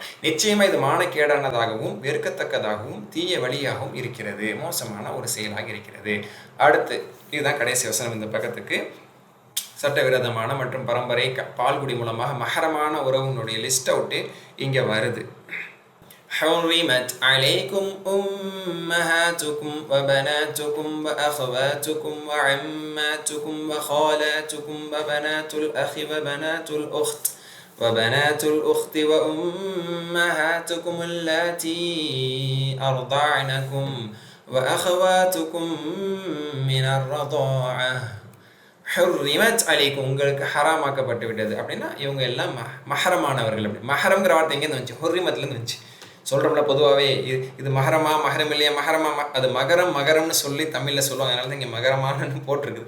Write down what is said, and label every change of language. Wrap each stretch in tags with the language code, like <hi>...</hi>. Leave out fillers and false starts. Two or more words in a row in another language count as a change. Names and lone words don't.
<ta>நிச்சயமா இது மானக்கேடானதாகவும் வெறுக்கத்தக்கதாகவும் தீய வழியாகவும் இருக்கிறது, மோசமான ஒரு செயலாக இருக்கிறது. அடுத்து இதுதான் கடைசி வசனம் இந்த பக்கத்துக்கு. சட்டவிரோதமான மற்றும் பரம்பரை பால்குடி மூலமாக மஹரமான உறவுனுடைய</ta> <en>list out</en> <ta>இங்கே வருது.</ta> <ar>حرمت عليكم أمهاتكم وبناتكم وأخواتكم وعماتكم وخالاتكم وبنات الأخ وبنات الأخت وأمهاتكم اللاتي أرضعنكم وأخواتكم من الرضاعة حرمت عليكم,</ar> <ta>உங்களுக்கு ஹராமாக்கப்பட்டு விட்டது. அப்படின்னா இவங்க எல்லாம் மஹரமானவர்கள். அப்படி மஹரம்ங்கிற வார்த்தை எங்கேருந்து வந்துச்சு, ஹுர்ரிமத்லேருந்து வந்துச்சு. சொல்கிறோம்ல பொதுவாகவே இது மஹரமா மஹரம் இல்லையா, மஹரமா அது மகரம்னு சொல்லி தமிழில் சொல்லுவாங்க. அதனால தான் இங்கே மகரமானு போட்டிருக்குது.</ta>